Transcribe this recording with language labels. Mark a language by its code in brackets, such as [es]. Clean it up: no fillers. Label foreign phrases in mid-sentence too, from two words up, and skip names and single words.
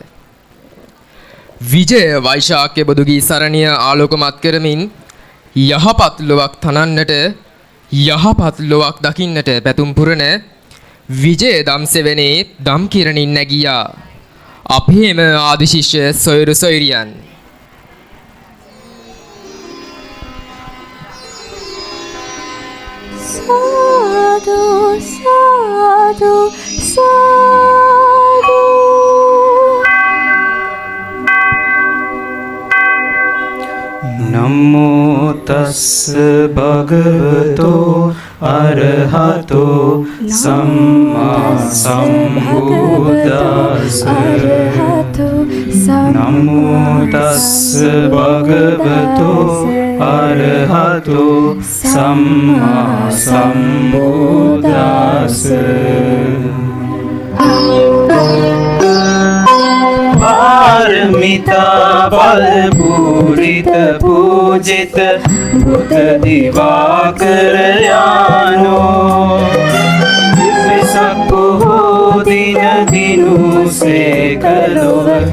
[si] විජය වෛශාඛ්‍ය බොදුගී සරණිය ආලෝකමත් කරමින් යහපත් ලොවක් තනන්නට යහපත් ලොවක් දකින්නට පැතුම් පුරන විජය දම්සෙවනේ දම් කිරණින් නැගියා අපේම ආදිශිෂ්‍ය සොයුරු සොයුරියන්. සාදු සාදු සාදු [pi] නමෝ තස්ස භගවතෝ අරහතෝ සම්මා සම්බුද්දස්ස නමෝ තස්ස භගවතෝ අරහතෝ සම්මා සම්බුද්දස්ස පාරමිතා බල පූරිත පූජිත බුද්ධ දිවාකර යානෝ [si] වෙසක් පොහෝ දින දිනු සේකලොව